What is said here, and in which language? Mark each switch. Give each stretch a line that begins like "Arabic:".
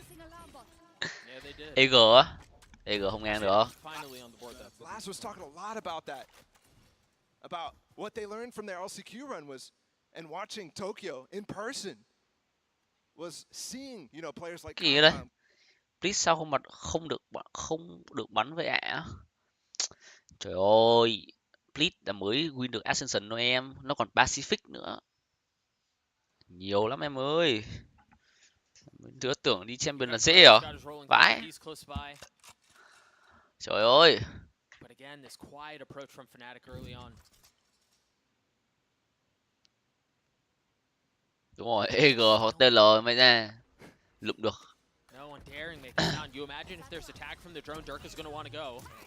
English: Yeah, they did.
Vietnamese: EG á. EG không ngang được.
English: Finally on the board though. Laz was talking a lot about that. About what they learned from their LCQ run was, and watching Tokyo in person, was seeing, you know, players like
Vietnamese: Gì đây? Please sao không được bắn với ả? Trời ơi. Please đã mới win được Ascension thôi em. Nó còn Pacific nữa. Nhiều lắm em ơi. Đứa tưởng đi champion là dễ hả? Vãi. Trời ơi.
English: But again, this quiet approach from Fnatic early on.
Vietnamese: Đúng rồi, EG hoặc TL mày ra. Lụm được.
English: No one daring make the sound. You imagine if there's attack from the drone, Dirk is going to want to go.